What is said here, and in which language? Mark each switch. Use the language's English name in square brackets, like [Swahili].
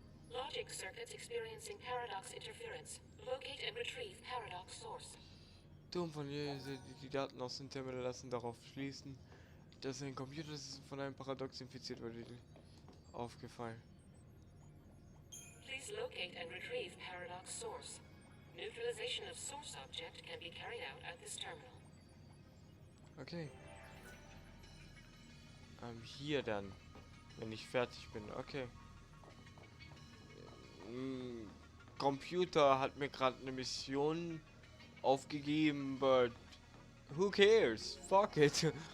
[English] Logic circuits experiencing paradox interference. Locate and retrieve paradox source. [German] Turm von hier, die Daten aus dem Terminal lassen darauf schließen, dass ein Computer von einem Paradox infiziert wurde. Aufgefallen. [English] Please locate and retrieve paradox source. Neutralization of source object can be carried out at this terminal. Okay. [German] Hier dann, wenn ich fertig bin. Okay. Computer hat mir gerade eine Mission aufgegeben, [English] but who cares? Fuck it.